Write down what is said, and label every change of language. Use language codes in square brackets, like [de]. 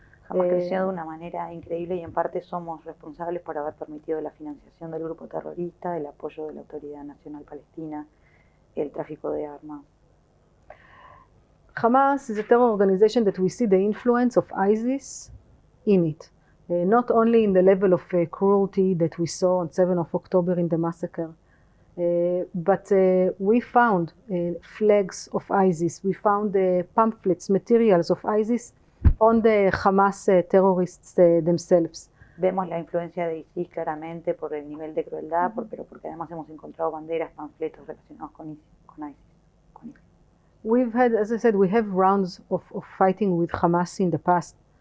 [es] Hamas creció de una manera increíble y en parte somos responsables por haber permitido la financiación del grupo terrorista, el apoyo de la Autoridad Nacional Palestina, el tráfico de armas. [en] Hamas is a terror organization that we see the influence of ISIS in it. Not only in the level of cruelty that we saw on 7th of October in the massacre, but we found flags of ISIS, we found pamphlets, materials of ISIS on the Hamas terrorists themselves. [es] Vemos la influencia de ISIS claramente por el nivel de crueldad, pero porque además hemos encontrado banderas, panfletos relacionados con ISIS. [en] We've had, as I said, we have rounds of fighting with Hamas in the past.